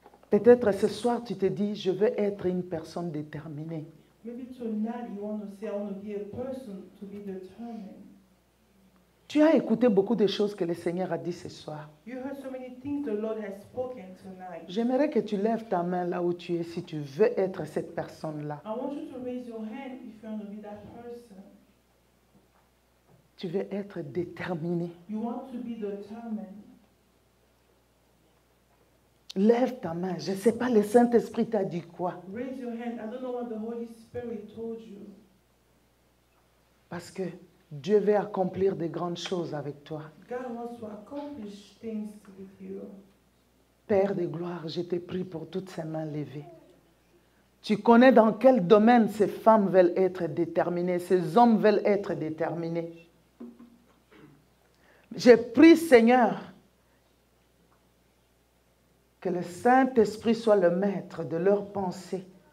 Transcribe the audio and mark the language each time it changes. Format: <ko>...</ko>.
<fr>Peut-être ce soir, tu te dis, je veux être une personne déterminée.</fr> <en>Maybe tonight you want to say, I want to be a person to be determined.</en> <fr>Tu as écouté beaucoup de choses que le Seigneur a dit ce soir.</fr> <en>You heard so many things the Lord has spoken tonight.</en> <fr>J'aimerais que tu lèves ta main là où tu es si tu veux être cette personne-là.</fr> <en>I want you to raise your hand if you want to be that person.</en> <fr>Tu veux être déterminé.</fr> <en>You want to be determined.</en> <fr>Lève ta main. Je ne sais pas, le Saint-Esprit t'a dit quoi.</fr> <en>Raise your hand. I don't know what the Holy Spirit told you.</en> <fr>Parce que Dieu veut accomplir de grandes choses avec toi.</fr> <en>God wants to accomplish things with you.</en> <fr>Père de gloire, je te prie pour toutes ces mains levées. Tu connais dans quel domaine ces femmes veulent être déterminées, ces hommes veulent être déterminés. Je prie, Seigneur, que le Saint-Esprit soit le maître de leurs pensées.</fr>